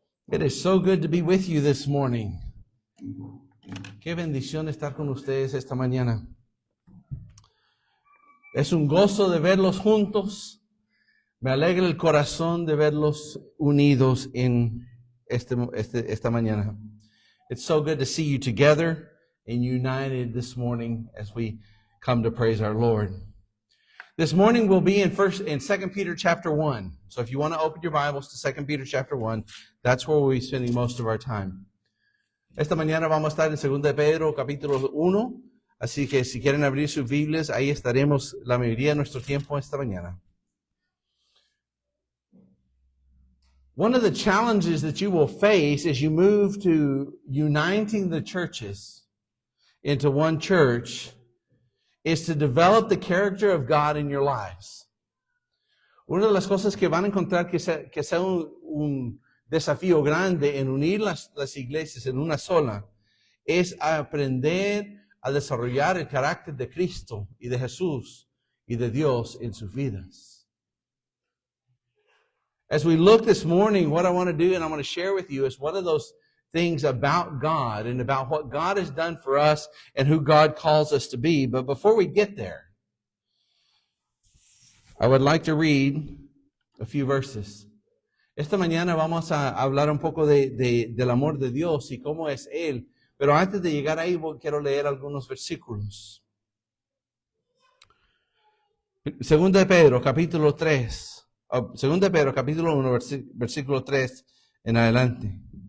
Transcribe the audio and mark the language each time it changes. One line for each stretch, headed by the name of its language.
English: It is so good to be with you this morning.
Spanish: Qué bendición estar con ustedes esta mañana. Es un gozo de verlos juntos. Me alegra el corazón de verlos unidos en esta mañana.
English: It's so good to see you together and united this morning as we come to praise our Lord. This morning we'll be in 2 Peter chapter 1. So if you want to open your Bibles to 2 Peter chapter 1, that's where we'll be spending most of our time.
Spanish: Esta mañana vamos a estar en 2 de Pedro capítulo 1, así que si quieren abrir sus Biblias, ahí estaremos la mayoría de nuestro tiempo esta mañana.
English: One of the challenges that you will face as you move to uniting the churches into one church is to develop the character of God in your lives.
Spanish: Una de las cosas que van a encontrar que sea un desafío grande en unir las iglesias en una sola es aprender a desarrollar el carácter de Cristo y de Jesús y de Dios en sus vidas.
English: As we look this morning, what I want to do and I want to share with you is one of those things about God and about what God has done for us and who God calls us to be. But before we get there, I would like to read a few verses.
Spanish: Esta mañana vamos a hablar un poco del amor de Dios y cómo es Él. Pero antes de llegar ahí, quiero leer algunos versículos. 2 de Pedro, capítulo 3. 2 de Pedro, capítulo 1, versículo 3 en adelante.